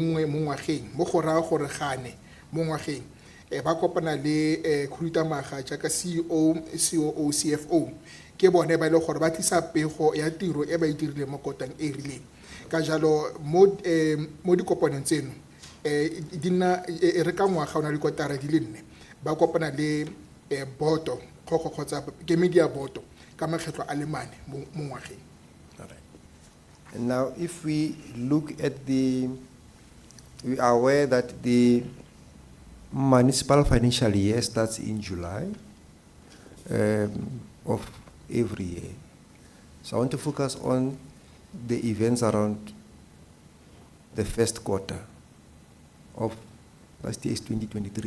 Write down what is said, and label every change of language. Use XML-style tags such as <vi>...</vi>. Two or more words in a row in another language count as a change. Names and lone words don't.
<tn>nngwe mo ngwageng mo go raya gore gane mo ngwageng ba kopana le khurutamaga jaaka CEO, COO, CFO ke bone ba ile gore ba tlisa pego ya tiro e ba e dirile mo kotang e rileng ka jalo mo dikopanong tseno dinna re ka ngwaga ona le kotara di le 4 ba kopana le boto kgotsa ke media boto ka makgetlo a le 4 mo ngwageng.</tn> <en>And now, if we look at we are aware that the municipal financial year starts in July of every year. So I want to focus on the events around the first quarter of last year is 2023.</en>